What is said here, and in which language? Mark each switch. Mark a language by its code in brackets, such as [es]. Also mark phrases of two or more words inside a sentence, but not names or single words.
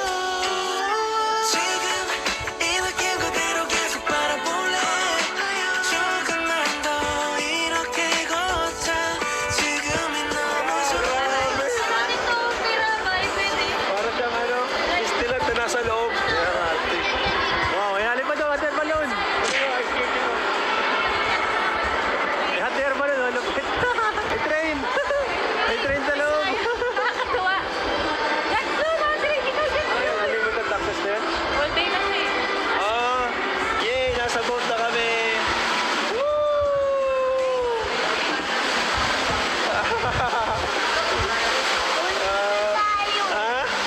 [ko] 지금 이 느낌 그대로 계속 바라볼래 조금 널 더 이렇게 걷자 지금이 너무 좋아 [tl] Ito, tira ba? Pwede. Para siyang ano? Stilag na nasa loob. Wow, may halip pa daw, [en] hot air balloon. [tl] May [en] hot air balloon, [tl] oh, lupit. May train. May train sa loob. Nakakatuwa. [en] Let's go, [tl] Madre! Ikaw dyan! [en] Unlimited access [tl] na yan. [en] All day [tl] na siya eh. Ah, yay! Nasa boat na kami. Ha?